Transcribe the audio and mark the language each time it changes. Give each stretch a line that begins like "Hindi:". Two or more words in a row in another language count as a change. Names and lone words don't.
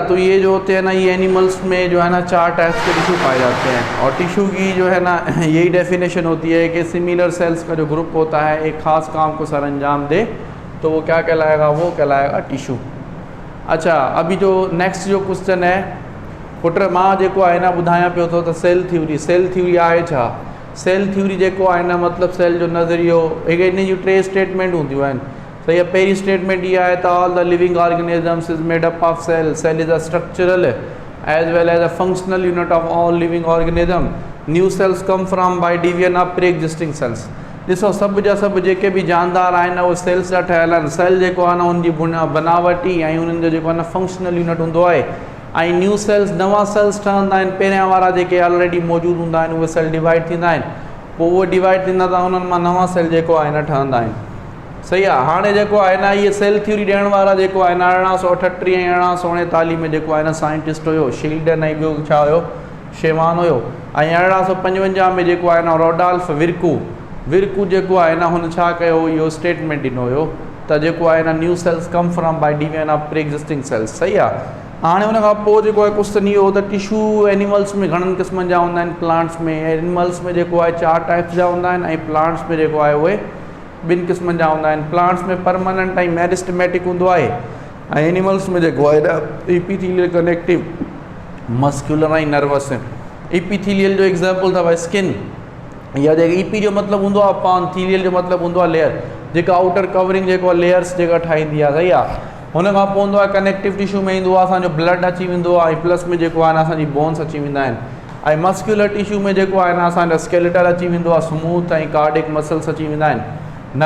Urdu: تو یہ جو ہوتے ہیں نا یہ اینیملز میں جو ہے نا 4 ٹائپس کے ٹشو پائے جاتے ہیں. اور ٹشو کی جو ہے نا یہی ڈیفینیشن ہوتی ہے کہ
English: similar cells
Urdu: کا جو گروپ ہوتا ہے ایک خاص کام کو سر انجام دے تو وہ کیا کہلائے گا، وہ کہلائے گا ٹشو. اچھا، ابھی جو نیکسٹ جو کویسچن ہے,
Sindhi: पुट मां जेको आहे ना ॿुधायां पियो थो त
English: cell theory
Sindhi: आहे छा।
English: cell theory
Sindhi: जेको आहे ना मतलब सेल जो नज़रियो, इन जूं 3 स्टेटमेंट हूंदियूं आहिनि,
Urdu: صحیح ہے. پہریں اسٹیٹمنٹ یہ ہے تو
English: all the living organisms is made up of cell, cell is a structural as well as a functional unit of all living organism, new cells come from by division of pre existing cells.
Sindhi: ॾिसो सभु जा सभु जेके बि जानदार आहिनि न उहे सेल्स जा ठहियल आहिनि। सेल जेको आहे न उनजी बनावटी ऐं उन्हनि जो जेको आहे न
English: functional unit
Sindhi: हूंदो आहे ऐं
English: new cells
Sindhi: नवां सेल्स ठहंदा आहिनि, पहिरियां वारा जेके ऑलरेडी मौजूदु हूंदा आहिनि उहे
English: cell divide
Sindhi: थींदा आहिनि, पोइ उहे डिवाइड थींदा त उन्हनि मां नवां सेल जेको आहे न ठहंदा आहिनि। सही आहे। हाणे जेको आहे न इहे
English: cell theory
Sindhi: ॾियण वारा जेको आहे न 1838 ऐं 1839 में जेको आहे न साइंटिस्ट हुयो शील्डन ऐं ॿियो छा हुयो शेवान हुयो, ऐं 1855 में जेको आहे न रोडोल्फ विर्कू जेको आहे न हुन छा कयो, इहो स्टेटमेंट ॾिनो हुयो त जेको आहे न
English: new cells come from by division of pre existing cells.
Sindhi: सही आहे। हाणे हुन खां पोइ जेको आहे क्वेश्चन इहो त टिशू एनिमल्स में घणनि क़िस्मनि जा हूंदा आहिनि, प्लांट्स में एनिमल्स में जेको आहे 4 टाइप्स जा हूंदा आहिनि, ऐं प्लांट्स में जेको आहे उहे 2 क़िस्मनि जा हूंदा आहिनि। प्लांट्स में परमानेंट ऐं मेरिस्टमेटिक हूंदो आहे, ऐं एनिमल्स में जेको आहे न एपिथेलियल, कनेक्टिव, मस्कुलर ऐं नर्वस। एपिथेलियल जो एग्जाम्पल अथव स्किन, या जेके ईपी जो मतिलबु हूंदो आहे पान, थीलियल जो मतिलबु हूंदो आहे लेयर, जेका
English: outer covering
Sindhi: जेको लेयर्स जेका ठाहींदी आहे। सही आहे। हुन खां पोइ हूंदो आहे
English: connective tissue
Sindhi: में ईंदो आहे असांजो ब्लड अची वेंदो आहे, ऐं प्लस में जेको आहे न असांजी बोन्स अची वेंदा आहिनि, ऐं
English: muscular tissue
Sindhi: में जेको आहे न असांजा स्केलेटल अची वेंदो आहे, स्मूथ ऐं
English: cardiac muscles
Sindhi: अची वेंदा आहिनि।